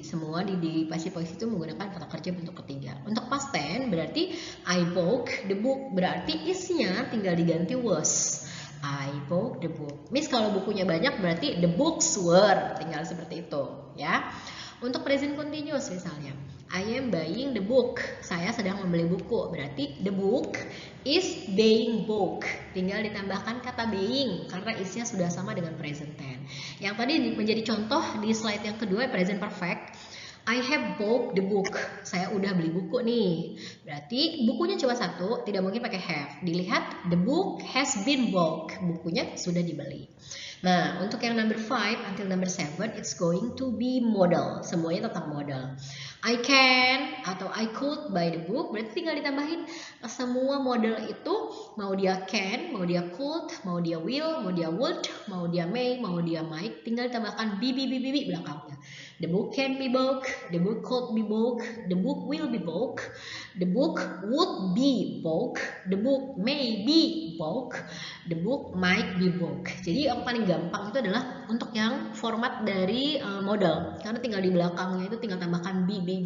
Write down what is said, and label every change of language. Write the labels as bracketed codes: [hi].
[id] Semua di passive voice itu menggunakan kata kerja bentuk ketiga. Untuk past tense berarti [en] I bought the book, [id] berarti isnya tinggal diganti was. [en] I bought the book. [id] Miss, kalau bukunya banyak berarti [en] the books were, [id] tinggal seperti itu ya. [en] Untuk present continuous misalnya, I am buying the book. [id] Saya sedang membeli buku. [en] Berarti the book is being bought. [id] Tinggal ditambahkan kata being karena isinya sudah sama dengan present tense. Yang tadi menjadi contoh di slide yang kedua present perfect. [en] I have bought the book. [id] Saya udah beli buku nih. Berarti bukunya cuma satu, tidak mungkin pakai have. [en] Dilihat the book has been bought. [id] Bukunya sudah dibeli. Nah, untuk yang [en] number 5 until number 7 it's going to be model. [id] Semuanya tentang model. I can atau [en] I could buy the book, [id] berarti tinggal ditambahin semua model itu, mau dia can, mau dia could, mau dia will, mau dia would, mau dia may, mau dia might, tinggal ditambahkan be belakangnya. [en] The book can be bought, the book could be bought, the book will be bought, the book would be bought, the book may be bought, the book might be bought. [id] Jadi yang paling gampang itu adalah untuk yang format dari model, karena tinggal di belakangnya itu tinggal tambahkan be.